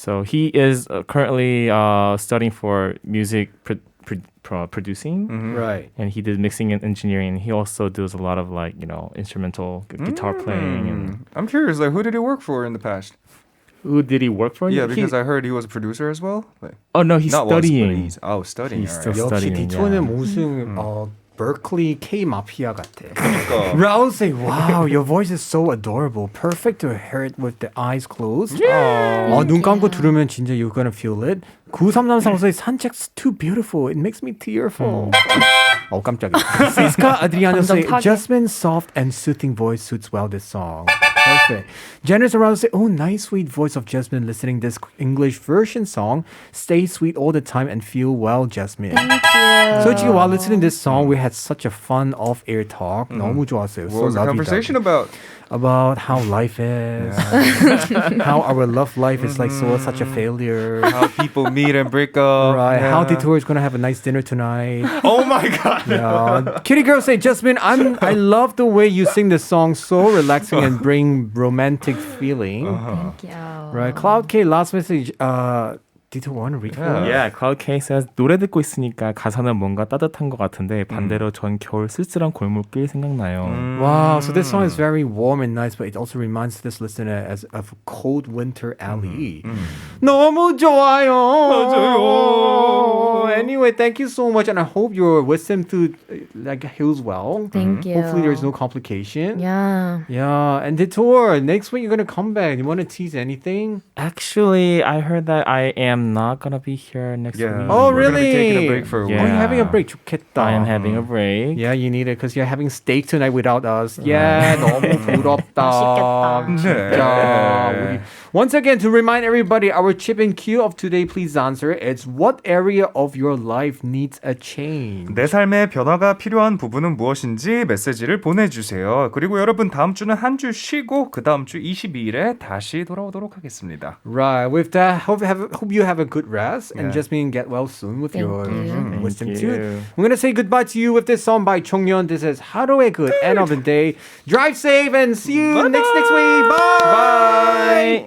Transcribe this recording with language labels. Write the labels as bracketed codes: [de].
[en] So he is currently studying for music producing. Right. And he did mixing and engineering. He also does a lot of like, instrumental guitar playing. And I'm curious, like, who did he work for in the past? who did he work for? Yeah, because I heard he was a producer as well. Like, Oh no, he's not was, but studying. studying. He's all right. [ko] 역시 [en] studying. [ko] 디토는 무슨 Berkeley K 마피아 같아. [en] Raul say, "Wow, your voice is so adorable. Perfect to hear it with the eyes closed." [ko] 눈 감고 들으면 진짜 [en] you're gonna feel it. 9334 says, "산책's too beautiful. It makes me tearful." [ko] 깜짝이야. [en] Siska Adriano say, "Jasmine's soft and soothing voice suits well this song." Perfect. Janice around say, "Oh, nice sweet voice of Jasmine listening this English version song. Stay sweet all the time and feel well, Jasmine." Thank you. So while listening to this song, we had such a fun off-air talk. [ko] 너무 좋았어요. [en] What was the conversation about? About how life is, how our love life is like such a failure. How people meet and break up. Right, Yeah. how Detour is gonna have a nice dinner tonight. Oh my god. Yeah. Kitty girl say, Jasmine, I love the way you sing this song, so relaxing and bring romantic feeling. Thank you. Right, Cloud K last message. Detour want to read for us? Yeah, Cloud K says [ko] 노래 듣고 있으니까 가사는 뭔가 따뜻한 것 같은데 반대로 전 겨울 쓸쓸한 골목길 생각나요. [en] Wow, so this song is very warm and nice, but it also reminds this listener as of a cold winter alley. [ko] 너무 좋아요. 맞아요. [en] Anyway, thank you so much, and I hope your wisdom tooth heals well. Thank you. Hopefully, there's no complication. Yeah. Yeah, and Detour, next week you're gonna come back. You want to tease anything? Actually, I heard that I am not gonna be here next Yeah. week. Oh, We're gonna be taking a really? break for a Oh, week. you're having a break. [ko] 좋겠다. [en] I am having a break. Yeah, you need it because you're having steak tonight without us. [ko] Yeah, 너무 부럽다. 맛있겠다. 진짜. [en] 우리- Once again, to remind everybody, our chip and cue of today, please answer. It's what area of your life needs a change? [ko] 내 삶에 변화가 필요한 부분은 무엇인지 메시지를 보내주세요. 그리고 여러분 다음 주는 한 주 쉬고 그 다음 주 22일에 다시 돌아오도록 하겠습니다. [en] Right. With that, hope you have a good rest and Yeah. Jasmine get well soon with Thank your you. wisdom Thank tooth. you. We're gonna say goodbye to you with this song by Chongyeon. This is 하루의 끝, end of the day. Drive safe and see you next week. Bye.